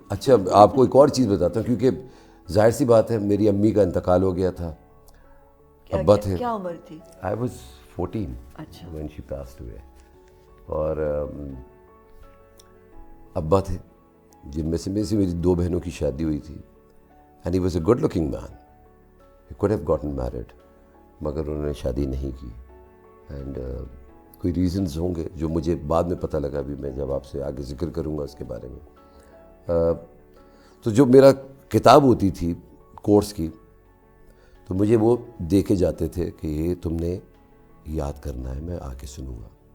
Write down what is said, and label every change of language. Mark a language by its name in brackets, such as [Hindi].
[Urdu] اچھا آپ کو ایک اور چیز بتاتا ہوں، کیونکہ ظاہر سی بات ہے میری امی کا انتقال ہو گیا تھا. ابا تھے. کیا عمر تھی؟ [English] I was 14 [Urdu] اچھا [English] when she passed away. [Urdu] اور ابا تھے جن میں سے میری 2 بہنوں کی شادی ہوئی تھی. [English] And he was a good looking man. He could have gotten married. [Urdu] مگر انہوں نے شادی نہیں کی. اینڈ کوئی ریزنز ہوں گے جو مجھے بعد میں پتہ لگا، بھی میں جب آپ سے آگے ذکر کروں گا اس کے بارے میں. تو جو میرا کتاب ہوتی تھی کورس کی، تو مجھے وہ دے کے جاتے تھے کہ یہ تم نے یاد کرنا ہے، میں آ کے سنوں گا.